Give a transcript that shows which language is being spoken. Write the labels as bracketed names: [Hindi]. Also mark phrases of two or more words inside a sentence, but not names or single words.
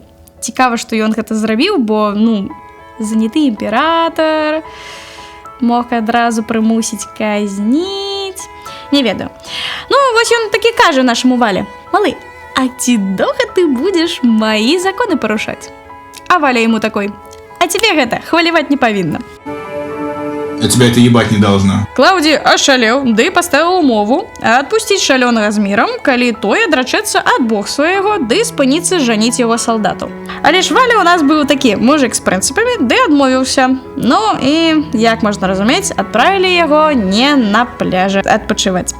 [Belarusian] Цікава, што ён гэта зрабіў, бо, заняты імператар мог адразу прымусіць казніць. Не ведаю. Вось ён такі кажа нашаму Вале: «Малы, а ці доўга ты будзеш маі законы парушаць?» А Валя яму такой: «А цябе гэта хваляваць не павінна». [Russian] А тебя это ебать не должно. [Belarusian] Клаўдій ашалеў, ды паставіў умову адпусціць шалёнага з мірам, калі той адрачэцца ад бог свайго, ды спыніцца жаніць яго салдатаў. Але ж Валя у нас быў такі мужик з прынцыпамі, ды адмовіўся. Ну і, як можна разумець, адправілі яго не на пляжы адпачываць.